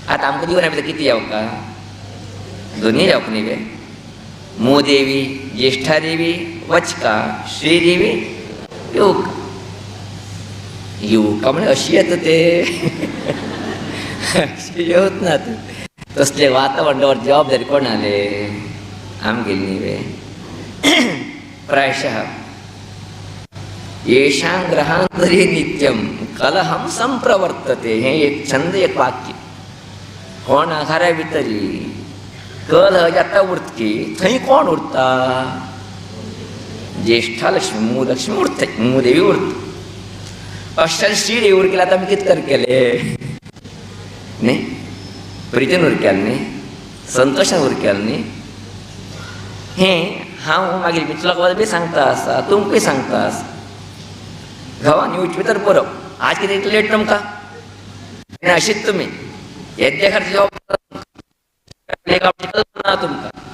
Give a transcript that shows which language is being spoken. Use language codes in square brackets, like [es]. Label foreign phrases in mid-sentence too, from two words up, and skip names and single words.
[kok] आता आमकां दिवना भितर किती येवका दोन्ही येवक न्ही वे मोदेवी ज्येष्ठादेवी वचका श्रीदेवी येवका येवका म्हणजे अशी येता ते अशी येवत ना तसले वातावरणावर जबाबदारी कोण आले आमगेली न्ही वे प्रायशः [sa] येषां ग्रहांतरी नित्यम कलहम संप्रवर्तते [kok] हे एक छंद एक वाक्य कोणा घरा भितरी कलह जाता उरतकी थंय कोण उरता ज्येष्ठा लक्ष्मी मूलक्ष्मी उरता मूदेवी उरता अश्या श्रीदेवी उरकेला आता आमी कितें केले न्ही प्रितीन उरकेल न्ही संतोशान उरकेल न्ही हें हांव मागीर मित्राक बी सांगता आसा तुमकांय सांगता आसा घावान येवचे भितर बरोवप आज कितें लेट तुमकां अशीच तुमी येद्या खातीर जॉब ना तुमकां